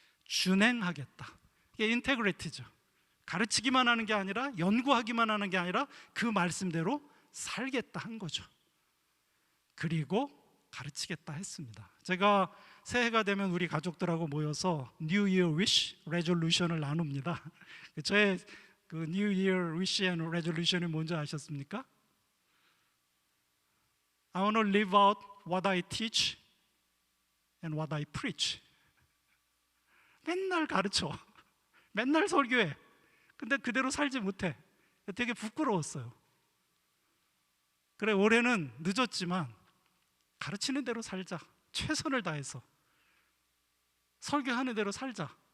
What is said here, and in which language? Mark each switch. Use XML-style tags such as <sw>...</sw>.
<ko>준행하겠다. 이게 인테그리티죠. 가르치기만 하는 게 아니라, 연구하기만 하는 게 아니라 그 말씀대로 살겠다 한 거죠. 그리고 가르치겠다 했습니다. 제가 새해가 되면 우리 가족들하고 모여서 New Year Wish, Resolution을 나눕니다. 저의 그</ko> <en>New Year Wish and Resolution</en> <ko>이 뭔지 아셨습니까?</ko> <en>I want to live out what I teach and what I preach.</en> <ko>맨날 가르쳐, 맨날 설교해. 근데 그대로 살지 못해. 되게 부끄러웠어요. 그래, 올해는 늦었지만 가르치는 대로 살자. 최선을 다해서 설교하는 대로 살자.</ko>